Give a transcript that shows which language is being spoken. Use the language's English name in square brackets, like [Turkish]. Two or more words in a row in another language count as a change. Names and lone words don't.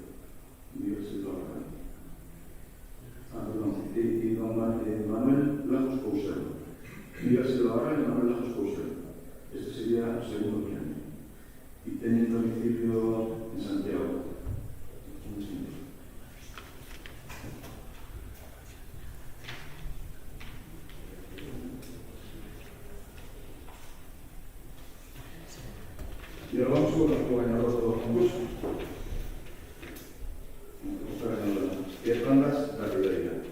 [Galician] Miguel Silva Barral. Perdón, e don Manuel Lajos Couselo. Miguel Silva Barral e Manuel Lajos Couselo. Este sería o segundo premio. E teñen domicilio en Santiago. [Spanish] Y ahora vamos con nuestro ganador de los concursos. Nuestra ganadora, que es Bandas La Ribeira.